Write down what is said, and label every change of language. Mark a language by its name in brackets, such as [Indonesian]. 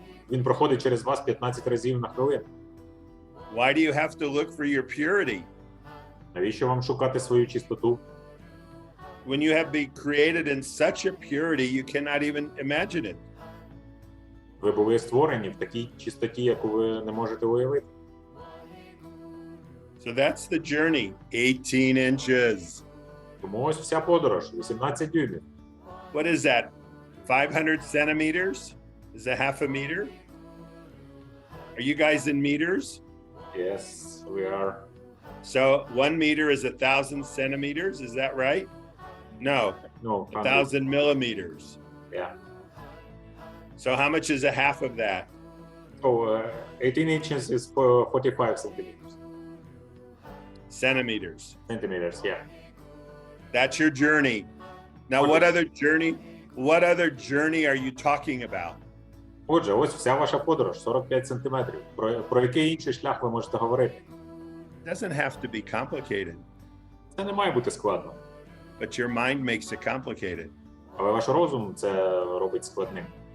[Ukrainian] Він проходить через вас 15 разів на хвилину. [English] Why do you have to look for your purity? [Ukrainian] Навіщо вам шукати свою чистоту? [English] When you have been created in such a purity, you cannot even imagine it. [Ukrainian] Ви були створені в такій чистоті, яку ви не можете уявити. [English] So that's the journey, 18 inches. [Ukrainian] Тому ось вся подорож, 18 дюймів. [English] What is that? 500 centimeters? Is that half a meter? Are you guys in meters? Yes, we are. So 1 meter is 1,000 centimeters. Is that right? No, No, 1,000 millimeters. Yeah. So how much is a half of that? Oh, 18 inches is 45 centimeters. Centimeters. Centimeters, yeah. That's your journey. Now, what other journey are you talking about? [Ukrainian] Отже, ось вся ваша подорож, 45 сантиметрів. Про який інший шлях ви можете говорити? [English] It doesn't have to be complicated, [Ukrainian] Це не має бути складно. [English] but your mind makes it complicated. [Ukrainian] Але ваш розум це робить складним.